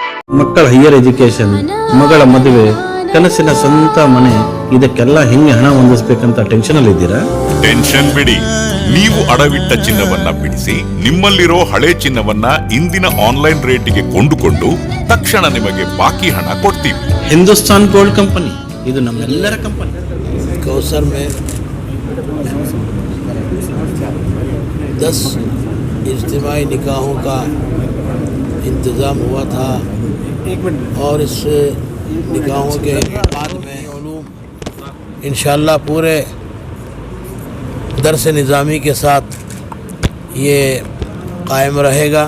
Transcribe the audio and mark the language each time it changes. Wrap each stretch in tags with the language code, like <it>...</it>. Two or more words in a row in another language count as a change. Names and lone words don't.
<kn>ಮಕ್ಕಳ</kn> <en>higher education,</en> <kn>ಮಗಳ ಮದುವೆ, ಕನಸಿನ ಸ್ವಂತ ಮನೆ, ಇದಕ್ಕೆಲ್ಲ ಹೆಂಗೆ ಹಣ ಹೊಂದಿಸ್ಬೇಕಂತ ಟೆನ್ಷನ್ ಅಲ್ಲಿ ಇದ್ದೀರಾ? ಟೆನ್ಷನ್ ಬಿಡಿ. ನೀವು ಅಡವಿಟ್ಟ ಚಿನ್ನವನ್ನ ಬಿಡಿಸಿ ನಿಮ್ಮಲ್ಲಿರೋ ಹಳೆ ಚಿನ್ನವನ್ನ ಇಂದಿನ ಆನ್ಲೈನ್ ರೇಟಿಗೆ ಕೊಂಡುಕೊಂಡು ತಕ್ಷಣ ನಿಮಗೆ ಬಾಕಿ ಹಣ ಕೊಡ್ತೀವಿ. ಹಿಂದೂಸ್ತಾನ್ ಗೋಲ್ಡ್ ಕಂಪನಿ, ಇದು ನಮ್ಮೆಲ್ಲರ ಕಂಪನಿ.</kn> <hi>कौसर में 10 इज्तिमाई निकाहों का इंतज़ाम हुआ था और इस निकाहों के बाद में उलूम इंशाअल्लाह पूरे दर्स निज़ामी के साथ ये कायम रहेगा।</hi>